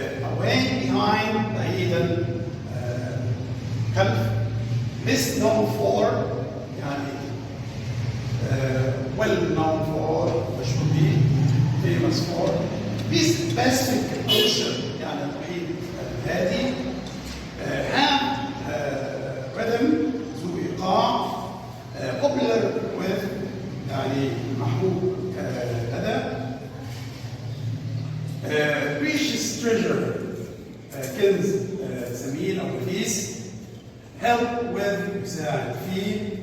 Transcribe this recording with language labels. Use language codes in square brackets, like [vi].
[en] Away, behind, [ar] بعيدا, خلف. [en] Best known for, [ar] يعني [en] well known for, [ar] مشهور به, [en] famous for. Pacific Ocean, [ar] يعني المحيط الهادي. [en] Have rhythm, [ar] ذو إيقاع. [en] Popular with, [ar] يعني محبوب لدى. [en] Precious treasure, [ar] كنز ثمين أو نفيس. [en] Help with, [ar] يساعد فيه.